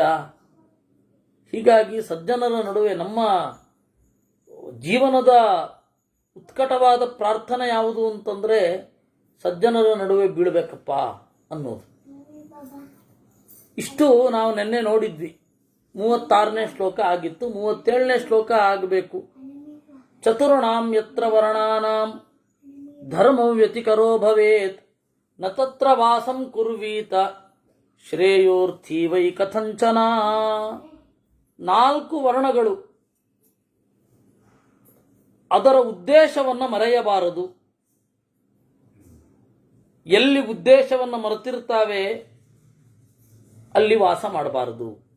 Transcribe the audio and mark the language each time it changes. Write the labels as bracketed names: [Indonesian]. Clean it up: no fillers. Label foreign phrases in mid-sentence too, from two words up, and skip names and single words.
[Kannada] ಹೀಗಾಗಿ ಸಜ್ಜನರ ನಡುವೆ ನಮ್ಮ ಜೀವನದ ಉತ್ಕಟವಾದ ಪ್ರಾರ್ಥನೆ ಯಾವುದು ಅಂತಂದರೆ ಸಜ್ಜನರ ನಡುವೆ ಬೀಳಬೇಕಪ್ಪ ಅನ್ನೋದು. ಇಷ್ಟು ನಾವು ನಿನ್ನೆ ನೋಡಿದ್ವಿ. 36ನೇ ಶ್ಲೋಕ ಆಗಿತ್ತು. 37ನೇ ಶ್ಲೋಕ ಆಗಬೇಕು. [Sanskrit] चतुर्णां यत्र वर्णानां धर्म व्यतिकरो भवेत् न तत्र वासं कुर्वीत श्रेयोर्थि वै कथंचन. [Kannada] 4 ವರ್ಣಗಳು, ಅದರ ಉದ್ದೇಶವನ್ನು ಮರೆಯಬಾರದು. ಎಲ್ಲಿ ಉದ್ದೇಶವನ್ನು ಮರೆತಿರ್ತಾವೆ ಅಲ್ಲಿ ವಾಸ ಮಾಡಬಾರದು.